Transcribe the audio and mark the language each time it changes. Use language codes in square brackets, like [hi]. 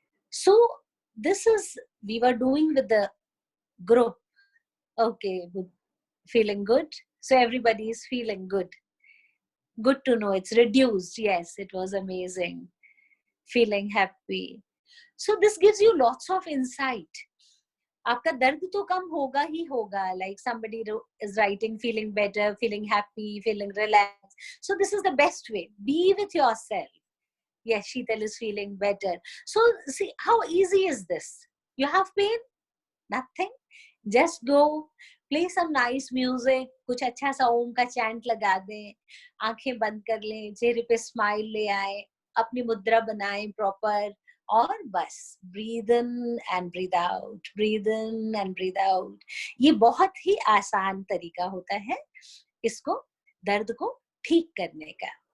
[en] So this is, we were doing with the group. Okay, feeling good. So everybody is feeling good. Good to know. It's reduced. Yes, it was amazing. Feeling happy. So this gives you lots of insight. [hi] आपका दर्द तो कम होगा ही होगा. [en] Like somebody is writing, feeling better, feeling happy, feeling relaxed. So this is the best way. Be with yourself. Yes, Sheetal is feeling better. So see, how easy is this? You have pain? Nothing. Just go. Play some nice music, [hi] कुछ अच्छा सा ओम का chant लगा दें, आंखें बंद कर लें, चेहरे पे स्माइल ले आए, अपनी मुद्रा बनाएं प्रॉपर, और बस [en] breathe in and breathe out, [hi] breathe in and breathe out. ये बहुत ही आसान तरीका होता है इसको, दर्द को ठीक करने का।